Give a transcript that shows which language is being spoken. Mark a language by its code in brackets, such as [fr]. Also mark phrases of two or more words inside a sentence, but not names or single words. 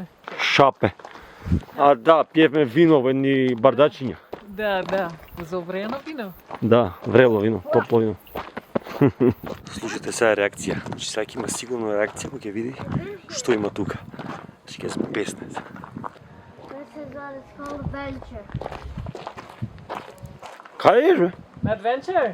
[mk] Шапе. А да, пиевме вино во едни бардачиња. Да. Зоврено вино. Да, врело вино, топло вино. Слушате сега реакција. Значи сега ќе има сигурно реакција кога ќе види што има тука. Значи ќе збесне. [en] This is what it's called adventure. [mk] Каде еш бе? Adventure?